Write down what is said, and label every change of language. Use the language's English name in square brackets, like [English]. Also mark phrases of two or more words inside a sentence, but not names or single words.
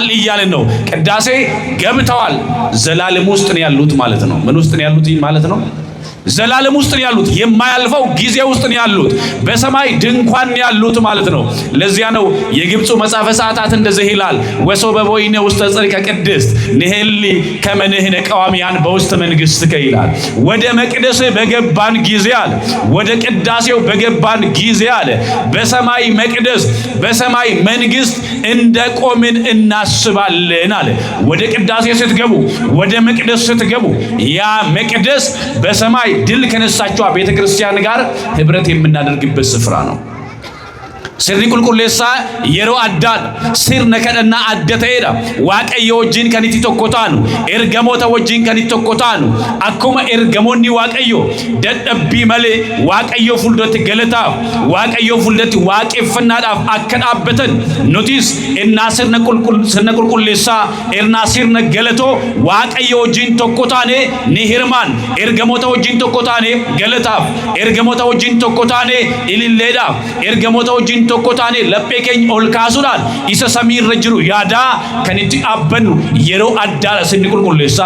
[Amharic] እያልን ነው ቅዳሴ ገብተዋል ዘላለም ውስጥ ነው ያሉት ማለት ነው ምን ውስጥ ነው ያሉት ማለት ነው ዘላለም ውስጥ ነው ያሉት። የማያልፈው ጊዜ ውስጥ ነው ያሉት። በሰማይ ድንኳን ያሉት ማለት ነው። ለዚያ ነው የግብፁ መጽሐፈ ሰዓታት እንደዚህ ይላል [Geez] ወሶ በቦይነ ውስጥ ጽድቀ ቅድስት ንሄሊ ከመንህነ ቀዋሚያን በውስጥ መንግሥትከ [Amharic] ይላል። ወደ መቅደስ በገባን ጊዜ አለ ወደ ቅዳሴው በገባን ጊዜ አለ በሰማይ መቅደስ በሰማይ መንግሥት እንደቆምን እናስባለን አለ። ወደ ቅዳሴ ስትገቡ ወደ መቅደስ ስትገቡ ያ መቅደስ በሰማይ ድል ከነሳቸው ቤተክርስቲያን ጋር ህብረት የምናደርግበት ስፍራ ነው። [Oromo] sirni qulqulleessaa yeroo addaan sirna kadhannaa adda ta'edha. Waaqayyo wajjin kan itti tokko taanu, ergamoota wajjin kan itti tokko taanu, akkuma ergamoonni Waaqayyo dadhabbii malee Waaqayyo fuuldratti galataaf, Waaqayyo fuuldatti waaqeffannaadhaaf akka dhaabbatan nutis innaa sirna qulqulleessaa innaa sirna galatoo Waaqayyo wajjin tokko taane ni hirmaan, ergamoota wajjin tokko taane galataaf, ergamoota wajjin tokko taane ililleedhaaf, ergamoota wajjin tokko taane laphee keenya ol kaasuudhaan isa samii irra jiru yaadaa kan itti dhaabbannu yeroo addaadha sirni qulqulleessaa.